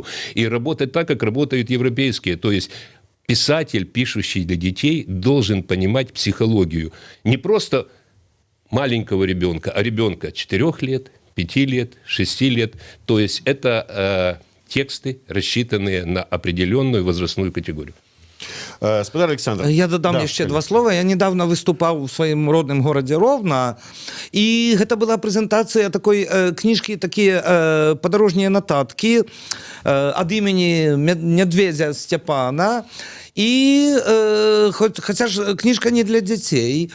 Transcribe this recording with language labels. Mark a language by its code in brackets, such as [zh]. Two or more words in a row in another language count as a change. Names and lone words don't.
[ru] И работать так, как работают европейские. То есть писатель, пишущий для детей, должен понимать психологию. Не просто маленького ребенка, а ребенка 4 лет, 5 лет, 6 лет. То есть это тексты, рассчитанные на определенную возрастную категорию. [be] Спадар Александр. Я дадам [ru] Да, [be] яшчэ [ru] конечно. [be] два слова. Я недавно выступаў у сваім родным горадзе Ровна, і гэта была прэзентацыя такой кніжкі, такія падарожнія нататкі ад імені Нядведзя Сцяпана. І хаця ж кніжка не для дзяцей.